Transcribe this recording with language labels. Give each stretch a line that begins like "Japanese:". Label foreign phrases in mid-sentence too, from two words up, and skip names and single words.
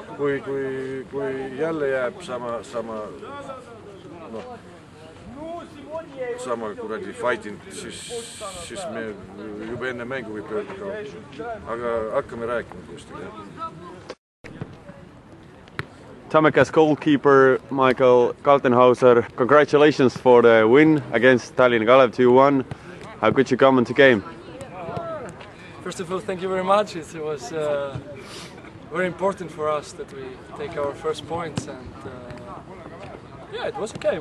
Estonian: Kui jälle jääb sama kuradi fighting, siis me juba enne mängu võib öelda kaotusel. Aga hakkame rääkima tõesti.
English: Tammeka's goalkeeper Michael Kaltenhauser, congratulations for the win against Tallinna Kalev 2-1. How could you comment the game? First of all, thank you very much. It was very important for us that we take our first points, and yeah, it was okay.